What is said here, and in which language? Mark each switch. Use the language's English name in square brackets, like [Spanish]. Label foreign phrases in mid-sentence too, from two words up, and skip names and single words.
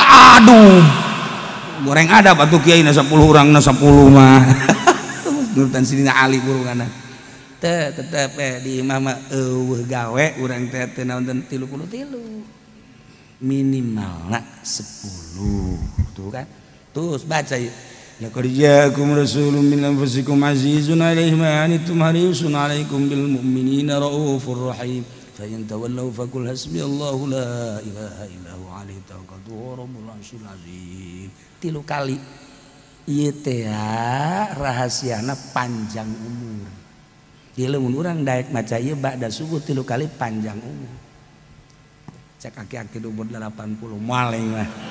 [Sundanese] goreng adab atuh kiai na 10 urangna 10 mah nurutan sidina Ali gurungana teh tetep di imam mah eueuh gawe urang teh teu naon 33 minimalna 10 tuh kan terus baca [Arabic] لقد جاءكم رسول من أنفسكم عزيز عليه ما عنتم حريص عليكم بالمؤمنين رءوف رحيم فإن تولوا فقل حسبي الله لا إله إلا هو عليه توكلت ورب العرش العظيم [Sundanese] 3 kali ieu teh rahasiana panjang umur ieu lamun urang daek maca ieu ba'da subuh 3 kali panjang umur cek aki-aki umur 80 maling mah